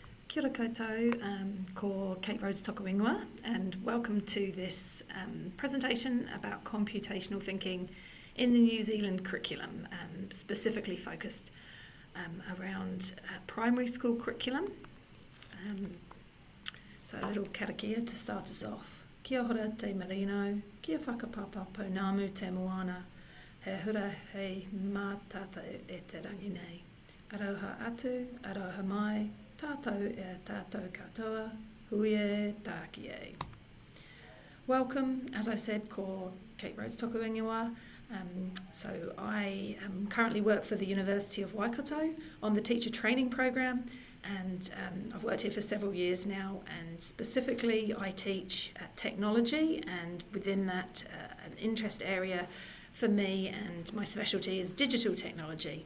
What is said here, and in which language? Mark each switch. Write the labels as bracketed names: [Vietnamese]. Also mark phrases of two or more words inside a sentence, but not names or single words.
[Māori] Kia ora koutou, ko Kate Rhodes toka ingoa, [English] and welcome to this presentation about computational thinking in the New Zealand curriculum, specifically focused around primary school curriculum. So a little karakia to start us off. [Māori] Kia ora te marino, kia whakapapa pounamu te moana, he hura hei mā tata e te rangi nei. Aroha atu, aroha mai, tātou e tātou katoa, hui e tāki e. [English] Welcome, as I said, [Māori] ko Kate Rhodes toku ingoa. [English] So I currently work for the University of Waikato on the teacher training program, and I've worked here for several years now, and specifically I teach technology, and within that an interest area for me and my specialty is digital technology.